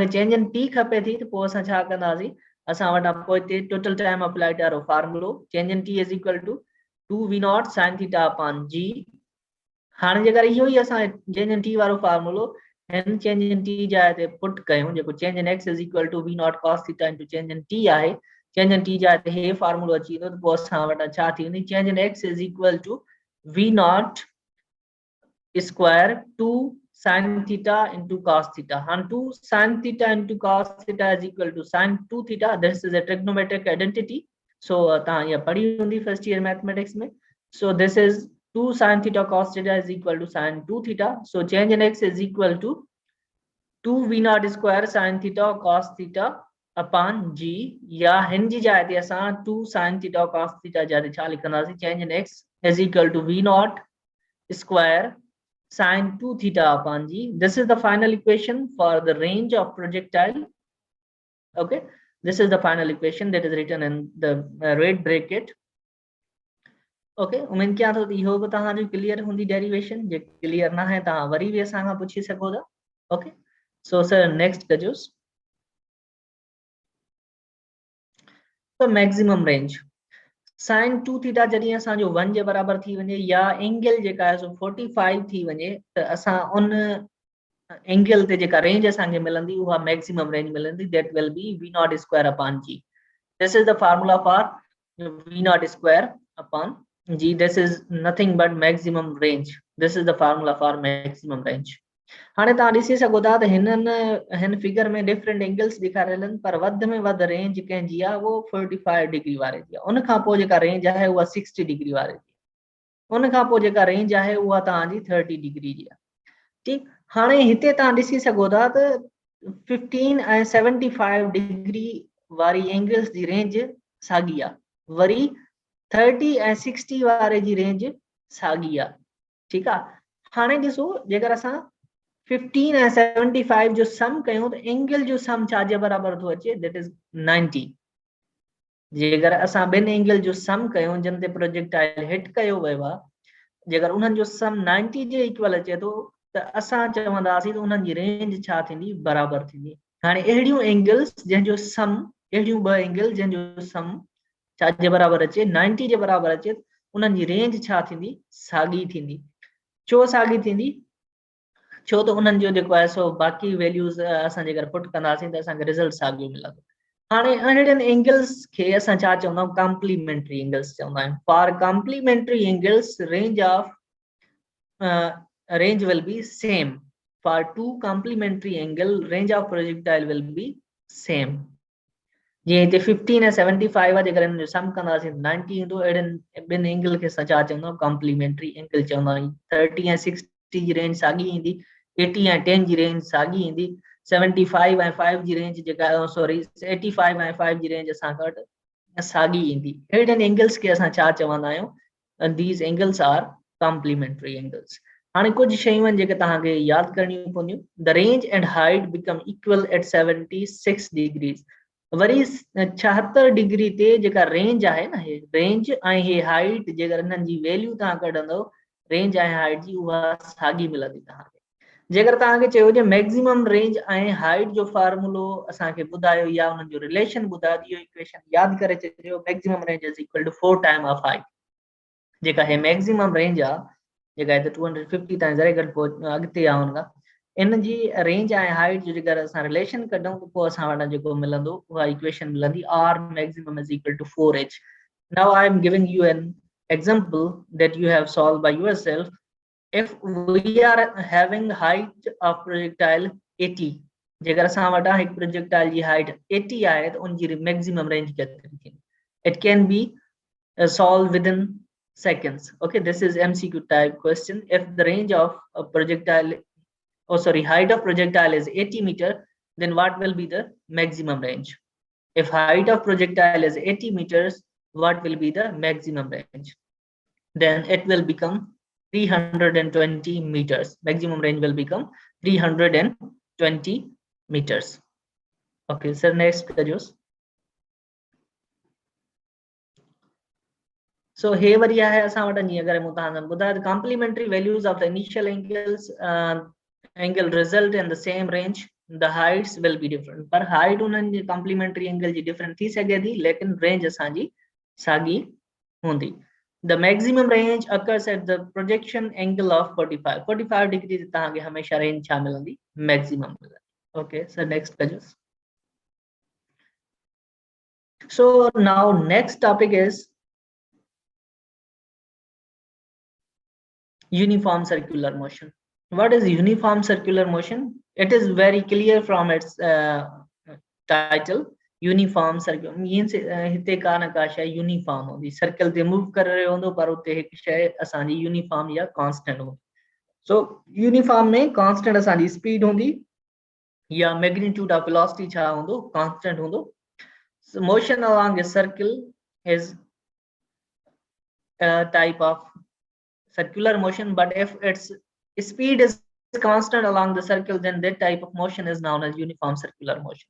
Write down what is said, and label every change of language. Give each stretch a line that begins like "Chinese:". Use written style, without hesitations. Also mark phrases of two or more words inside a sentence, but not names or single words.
English: change in t
Sindhi: खपे थी त पोइ असां छा कंदासीं असां वटा पोइ हिते
English: total time applied
Sindhi: वारो फार्मूलो
English: change in t is equal to 2v naught sin theta upon g
Sindhi: हाणे जेकर इहो ई असां
English: change in t
Sindhi: वारो फार्मूलो हिन
English: change in t
Sindhi: जाइ ते पुट कयूं जेको चेंज
English: in x is equal to v naught cos theta into change in t
Sindhi: आहे
English: change in t
Sindhi: जाइ ते हे फार्मूलो अची वेंदो त पोइ असां वटा छा थी वेंदी
English: change in x is equal to v naught स्क्वायर 2 sin theta into cos theta and 2 sin theta into cos theta is equal to sin 2 theta this is a trigonometric identity so
Sindhi: त ये पढ़ी
English: hundi first year mathematics mein so this is 2 sin theta cos theta is equal to sin 2 theta so change in x is equal to 2 v naught square sin theta cos theta upon g
Sindhi: या हिन जी जाए ते असां
English: 2 sin theta cos theta
Sindhi: जाते छा लिखंदासीं
English: change in x is equal to v naught square sin 2 theta upon g this is the final equation for the range of projectile okay this is the final equation that is written in the red bracket
Sindhi: okay उम्मीद कयां थो इहो बि तव्हांजो क्लियर हूंदी डेरिवेशन जे क्लियर ना है तव्हां वरी बि असां खां पुछी सघो था
English: okay so sir next
Sindhi: कजोस
English: so maximum range sin 2 theta
Sindhi: जॾहिं असांजो 1 जे बराबर थी वञे या एंगल जेका आहे सो 45 थी वञे त असां उन एंगल ते जेका रेंज असांखे मिलंदी उहा मैक्सिमम रेंज मिलंदी
English: that will be v naught square upon g this is the formula for v naught square upon g this is nothing but maximum range this is the formula for maximum range
Sindhi: हाणे तव्हां ॾिसी सघो था त हिन फिगर में
English: different angles
Sindhi: ॾेखारियल आहिनि पर वधि में वधि रेंज कंहिंजी आहे उहो 45 डिग्री वारे जी आहे उन खां पोइ जेका रेंज आहे उहा 60 डिग्री वारे जी आहे उन खां पोइ जेका रेंज आहे उहा तव्हांजी 30 डिग्री जी आहे ठीकु हाणे हिते तव्हां ॾिसी सघो था त 15 ऐं 75 डिग्री वारी एंगल्स जी रेंज साॻी आहे वरी 30 ऐं 60 वारे जी रेंज साॻी आहे ठीकु आहे हाणे ॾिसो जेकर असां 15 ऐं 75 जो सम कयूं त एंगल जो सम छा जे बराबर थो अचे,
English: that is 90.
Sindhi: जेकर असां ॿिनि एंगल जो सम कयूं जिन ते
English: projectile hit
Sindhi: कयो वियो आहे, जेकर उन्हनि जो सम 90 जे इक्वल अचे थो त असां चवंदासीं त उन्हनि जी रेंज छा थींदी, बराबर थींदी। हाणे अहिड़ियूं एंगल्स जंहिंजो सम, अहिड़ियूं ॿ एंगल जंहिंजो सम छा जे बराबर अचे, 90 जे बराबर अचे, उन्हनि जी रेंज छा थींदी, साॻी थींदी। छो साॻी थींदी? छो त उन्हनि जो जेको आहे सो बाक़ी वैल्यूज़ असां जेकर पुट कंदासीं त असांखे रिज़ल्ट साॻियो मिलंदो। हाणे अहिड़नि एंगल्स खे असां छा चवंदा आहियूं,
English: complementary angles
Sindhi: चवंदा आहियूं।
English: for complementary angles range of range will be same. For two complementary angle, range of projectile will be same.
Sindhi: ये 15 ऐं 75 आहे, जेकर इन जो सम कंदासीं 90 ईंदो। अहिड़नि ॿिनि एंगल खे असां छा चवंदा आहियूं,
English: complementary angle
Sindhi: चवंदा आहियूं। 30 ऐं 60 जी रेंज साॻी ईंदी, 80 ऐं 10 जी रेंज साॻी ईंदी, 75 ऐं 5 जी रेंज जेका, सॉरी 85 ऐं 5 जी रेंज असां वटि साॻी ईंदी। अहिड़नि एंगल्स खे असां छा चवंदा आहियूं,
English: these angles are complementary angles.
Sindhi: हाणे कुछ शयूं जेके तव्हांखे यादि करणियूं पवंदियूं।
English: the range and height become equal at 76 degrees.
Sindhi: वरी 76 डिग्री ते जेका रेंज आहे न, हे रेंज ऐं हे हाइट जेकर इन्हनि जी वैल्यू तव्हां कढंदव, रेंज ऐं हाइट जी, उहा साॻी मिलंदी तव्हांखे। जेकर तव्हांखे चयो हुजे
English: maximum range
Sindhi: ऐं हाइट जो फार्मूलो असांखे ॿुधायो या उन्हनि जो रिलेशन ॿुधायो, इहो इक्वेशन यादि करे छॾियो।
English: maximum range is equal to 4 time of height.
Sindhi: जेका है
English: maximum range
Sindhi: आहे, जेका है 250 ताईं ज़रे घटि अॻिते आहे हुन खां, इन जी रेंज ऐं हाइट जो जेकर असां रिलेशन कढूं त पोइ असां वटि जेको मिलंदो, उहा इक्वेशन मिलंदी,
English: r maximum is equal to 4h. Now I am giving you an example that you have solved by yourself. If we are having height of projectile 80,
Sindhi: जेकर असां वटां हिकु प्रोजेक्टाइल जी हाइट 80 आहे त उनजी
English: maximum range
Sindhi: केतिरी थींदी?
English: It can be solved within seconds. Okay, this is MCQ type question. If the range of a projectile, height of projectile is 80 meter, then what will be the maximum range? If height of projectile is 80 meters, what will be the maximum range? Then it will become 320 meters. Maximum range will become 320 meters. Okay, sir, next pages. So here
Sindhi: वरी आहे असां वटि जीअं अगरि मूं तव्हांखे ॿुधायो त
English: complementary values of the initial angles, angle result in the same range, the heights will be different.
Sindhi: पर हाइट उन्हनि जी
English: complementary angle
Sindhi: जी डिफरेंट थी सघे थी, लेकिन रेंज असांजी साॻी हूंदी।
English: the maximum range occurs at the projection angle of 45 degree
Sindhi: ते तव्हांखे हमेशह रेंज छा मिलंदी, मैक्सिमम मिलंदी।
English: okay sir next
Sindhi: कजो।
English: So now next topic is uniform circular motion. What is uniform circular motion? It is very clear from its title. Uniform circular means
Sindhi: हिते का न का शय यूनिफॉर्म होंदी, सर्कल ते मूव कर रहे होंदो पर उते हिकु शय असांजी यूनिफॉर्म या कांस्टेंट होंदी। सो यूनिफॉर्म में कांस्टेंट असांजी स्पीड होंदी या
English: magnitude of velocity
Sindhi: छा होंदो, कांस्टेंट होंदो।
English: So motion along a circle is a type of circular motion, but if its speed is constant along the circle, then that type of motion is known as uniform circular motion.